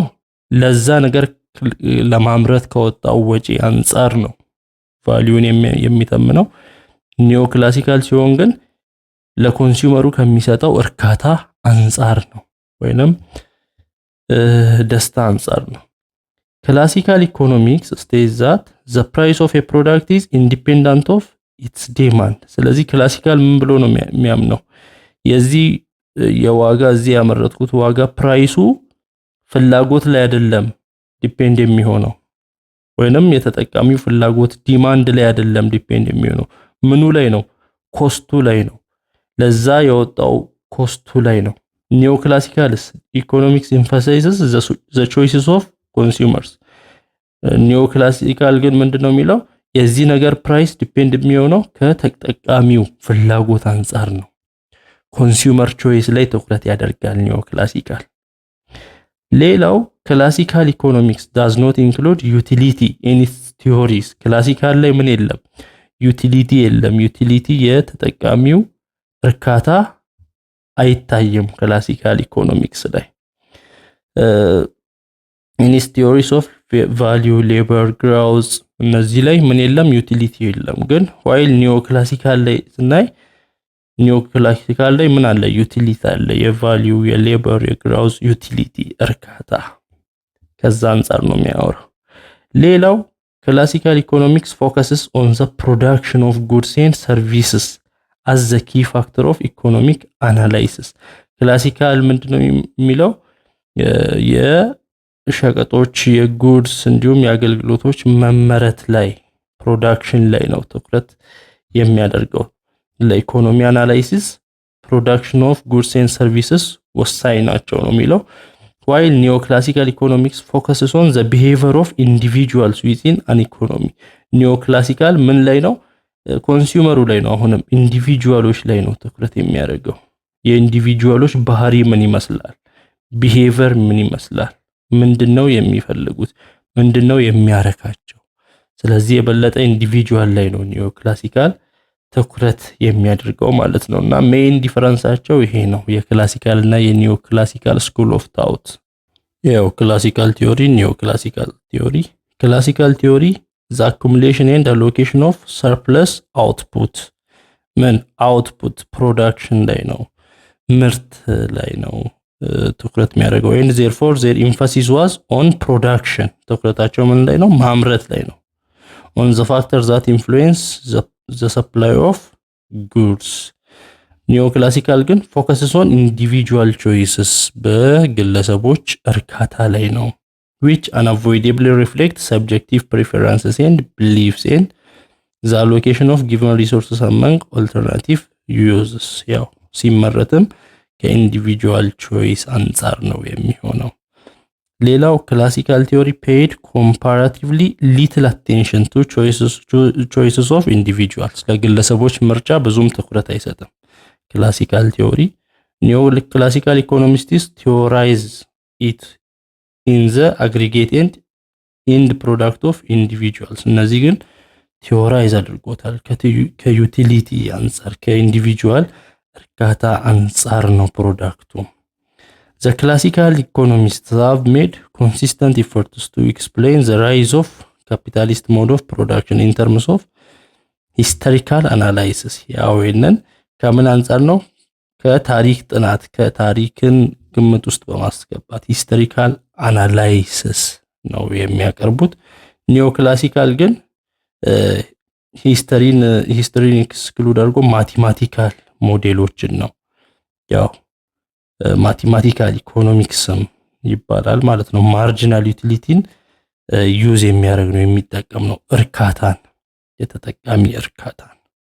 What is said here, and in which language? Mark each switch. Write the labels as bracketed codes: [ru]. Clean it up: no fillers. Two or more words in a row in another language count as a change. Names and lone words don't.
[am] ለዛ ነገር ለማምረት ከወጣው ወጪ አንፃር ነው ቫልዩን የሚተምነው። ኒዮክላሲካል ሲሆን ግን ለኮንሱመሩ ከሚሰጠው እርካታ አንፃር ነው ወይንም ደስታ አንፃር ነው። [en] classical economics states that the price of a product is independent of its demand። [am] ስለዚህ ክላሲካል ምን ብሎ ነው የሚያምነው? የዚህ የዋጋ እዚህ ያመረጥኩት ዋጋ ፕራይሱ ፍላጎት ላይ አይደለም ዲፔንድ የሚሆነው ወይንም የተጠቃሚው ፍላጎት ዲማንድ ላይ አይደለም ዲፔንድ የሚሆነው ምኑ ላይ ነው? ኮስቱ ላይ ነው። ለዛ የወጣው ኮስቱ ላይ ነው። [en] neoclassicals economics emphasizes the choices of consumers። [am] ኒዮክላሲካል ግን ምንድነው የሚለው? የዚህ ነገር ፕራይስ ዲፔንድ የሚሆነው ከተጠቃሚው ፍላጎት አንፃር ነው። [en] consumer choice [am] ላይ ትኩረት ያደርጋል ኒዮክላሲካል። ሌላው [en] classical economics does not include utility in its theories። [am] ክላሲካል ላይ ምን የለም? ዩቲሊቲ የለም። ዩቲሊቲ የተጠቃሚው እርካታ አይታየም [en] classical economics [am] ላይ። [en] in its theories of value labor growth [am] እነዚህ ላይ ምን የለም? ዩቲሊቲ የለም። ግን while ኒዮክላሲካል ላይ ስናይ ኒዮክላሲካል ላይ ምን አለ? ዩቲሊቲ አለ። የቫልዩ የሌበር የግራውዝ ዩቲሊቲ እርካታ ከዛ አንፃር ነው የሚያወራው። ሌላው [en] classical economics focuses on the production of goods and services as the key factor of economic analysis። [am] ክላሲካል ምንድነው የሚለው? የሸቀጦች የጉድስ እንዲሁም የአገልግሎቶች መመረት ላይ ፕሮዳክሽን ላይ ነው ትኩረት የሚያደርገው። ለኢኮኖሚ አናላይሲስ [en] production of goods and services [am] ወሳኝ ናቸው ነው የሚለው። [en] while neoclassical economics focuses on the behavior of individuals within an economy neoclassical [am] ምን ላይ ነው? ኮንሱመሩ ላይ ነው። አሁንም ኢንዲቪጁዋሎች ላይ ነው ትኩረት የሚያደርገው። የኢንዲቪጁዋሎች ባህሪ ምን ይመስላል? ቢሄቪየር ምን ይመስላል? ምንድነው የሚፈልጉት? ምንድነው የሚያረካቸው? ስለዚህ የበለጠ ኢንዲቪጁዋል ላይ ነው ኒዮክላሲካል ትኩረት የሚያደርገው ማለት ነውና ሜን ዲፈረንሳቸው ይሄ ነው የክላሲካል እና የኒዮክላሲካል [en] school of thought። [am] ያው [en] classical theory፣ neoclassical theory። classical theory the accumulation and allocation of surplus output [am] ምን output ፕሮዳክሽን ላይ ነው፣ ምርት ላይ ነው ትኩረት የሚያደርገው። [en] and therefore their emphasis was on production [am] ትኩረታቸው ምን ላይ ነው? ማምረት ላይ ነው። [en] on the factors that influence the supply of goods ኒዮክላሲካል ግን focuses on individual choices [am] በግለሰቦች እርካታ ላይ ነው [en] which unavoidably reflect subjective preferences and beliefs and the allocation of given resources among alternative uses [am] ያው ሲመረጥም ከኢንዲቪጁዋል ቾይስ አንፃር ነው የሚሆነው። ሌላው [en] classical theory paid comparatively little attention to choices of individuals [am] ለግለሰቦች ምርጫ ብዙም ትኩረት አይሰጥም ክላሲካል ቲዮሪ። [en] neoclassical economists theorize it in the aggregate and end product of individuals [am] እነዚህ ግን ቲዮራይዝ አድርጎታል ከዩቲሊቲ አንፃር ከኢንዲቪጁዋል እርካታ አንፃር ነው ፕሮዳክቱ። [en] The classical economists have made consistent efforts to explain the rise of capitalist mode of production in terms of historical analysis [am] ያው ይሄንን ከምን አንፃር ነው? ከታሪክ ጥናት ከታሪክን ግምት ውስጥ በማስገባት [en] historical analysis [am] ነው የሚያቀርቡት። ኒዮክላሲካል ግን ሂስትሪን ኤክስክሉድ አድርጎ ማቴማቲካል ሞዴሎችን ነው ያው ማቴማቲካል ኢኮኖሚክስም ይባላል ማለት ነው። ማርጂናል ዩቲሊቲን ዩዝ የሚያደርግ ነው የሚጠቀም ነው እርካታን የተጠቃሚ እርካታን